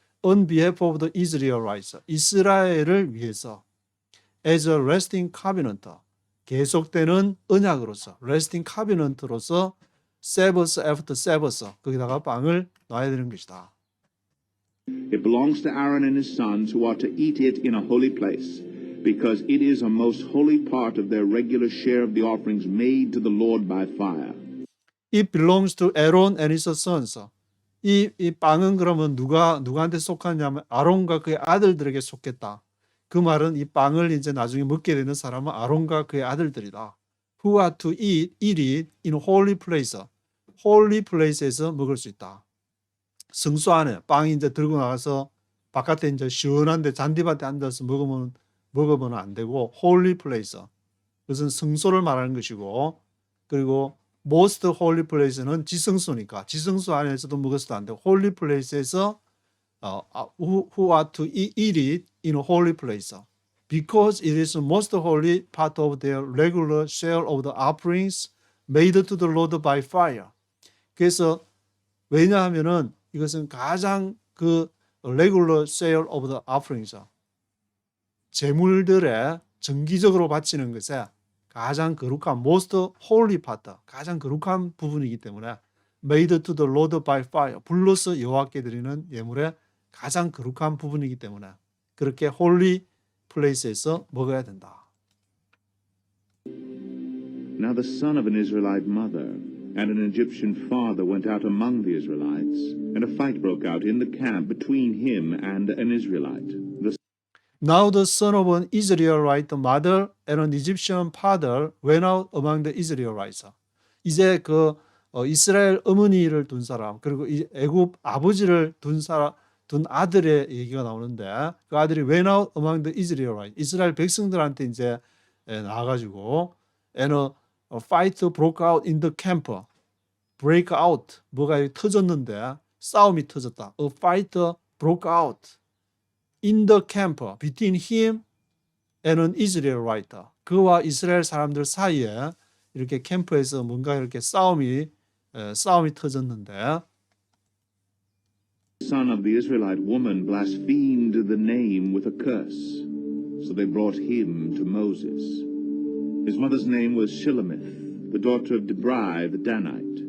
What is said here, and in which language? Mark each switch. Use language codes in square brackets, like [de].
[en] On behalf of the Israelites, [ko] 이스라엘을 위해서 [en] as a lasting covenant, [ko] 계속되는 언약으로서, [en] lasting covenant로서 Sabbath after Sabbath, [ko] 거기다가 빵을 놔야 되는 것이다. [en] It belongs to Aaron and his sons who are to eat it in a holy place, because it is a most holy part of their regular share of the offerings made to the Lord by fire. It belongs to Aaron and his sons. [ko] 이 빵은 그러면 누구한테 속하냐면 아론과 그의 아들들에게 속했다. 그 말은 이 빵을 이제 나중에 먹게 되는 사람은 아론과 그의 아들들이다. [en] Who are to eat it in holy place. [ko] holy place에서 먹을 수 있다. 성소 안에 빵이 이제 들고 나가서 바깥에 이제 시원한데 잔디밭에 앉아서 먹으면 안 되고 holy place. 그것은 성소를 말하는 것이고, 그리고 [en] most holy place는 [ko] 지성소니까 지성소 안에서도 먹어서도 안 되고 [en] holy place에서 who are to eat it in a holy place because it is the most holy part of their regular share of the offerings made to the Lord by fire. [ko] 그래서 왜냐하면은 이것은 가장 그 [en] regular share of the offerings [ko] 제물들에 정기적으로 바치는 것에 가장 거룩한 [en] most holy part, [ko] 가장 거룩한 부분이기 때문에 [en] made to the Lord by fire, [ko] 불로서 여호와께 드리는 예물의 가장 거룩한 부분이기 때문에 그렇게 holy place에서 먹어야 된다. [en] Now the son of an Israelite mother and an Egyptian father went out among the Israelites, and a fight broke out in the camp between him and an Israelite. Now the son of an Israelite mother and an Egyptian father went out among the Israelites. [ko] 이제 그 이스라엘 어머니를 둔 사람, 그리고 애굽 아버지를 둔 아들의 얘기가 나오는데, 그 아들이 [en] went out among the Israelites, [ko] 이스라엘 백성들한테 이제 나와가지고 [en] and a fight broke out in the camp. [ko] break out, 뭐가 터졌는데 싸움이 터졌다. [en] A fight broke out in the camp between him and an Israelite. [ko] 그와 이스라엘 사람들 사이에 이렇게 캠프에서 뭔가 이렇게 싸움이 터졌는데, [en] The son of the Israelite woman blasphemed the name with a curse, so they brought him to Moses. His mother's name was Shilemith, the daughter of Debrai the Danite.